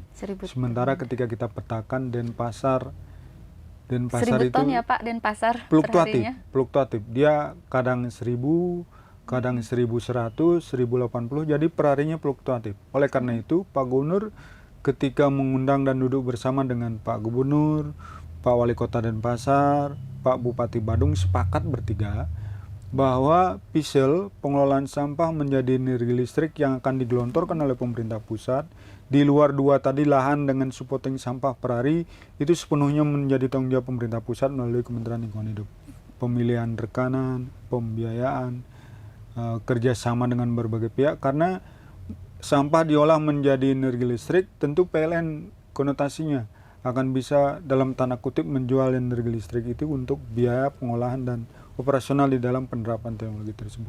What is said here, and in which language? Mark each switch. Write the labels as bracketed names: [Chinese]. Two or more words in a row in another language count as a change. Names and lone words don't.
[Indonesian] Sementara ketika kita petakan Denpasar 1.000 ton ya Pak, Denpasar fluktuatif. Dia kadang 1.000, kadang 1.100, 1.080, jadi perharinya fluktuatif. Oleh karena itu, Pak Gubernur ketika mengundang dan duduk bersama dengan Pak Gubernur, Pak Wali Kota Denpasar, Pak Bupati Badung, sepakat bertiga bahwa PISL, pengelolaan sampah menjadi energi listrik yang akan digelontorkan oleh pemerintah pusat. Di luar 2 tadi, lahan dengan supporting sampah per hari, itu sepenuhnya menjadi tanggung jawab pemerintah pusat melalui Kementerian Lingkungan Hidup. Pemilihan rekanan, pembiayaan, kerjasama dengan berbagai pihak, karena sampah diolah menjadi energi listrik, tentu PLN konotasinya akan bisa dalam tanda kutip menjual energi listrik itu untuk biaya pengolahan dan operasional di dalam penerapan teknologi tersebut.